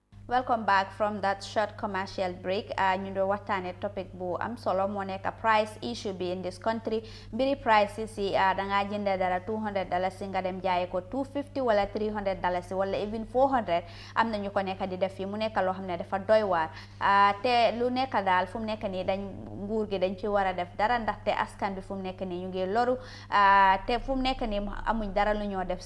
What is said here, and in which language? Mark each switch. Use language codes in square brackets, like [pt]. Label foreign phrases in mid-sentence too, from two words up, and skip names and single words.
[en] Welcome back from that short commercial break. [wo] Ñu do waxtane topic bu am solo mo nek [en] price issue [wo] bi [en] in this country. [wo] Biri prices yi da nga jënde dara $200 nga dem jaay ko $250 wala $300 wala even $400 am na ñu ko nek di def fi mu nek lo xamne dafa doy waar te lu nek dal fu mu nek ni dañ nguur gi dañ ci wara def dara ndax te askan bi fu mu nek ni ñu ngi loru te fu mu nek ni amuñ dara lu ñoo def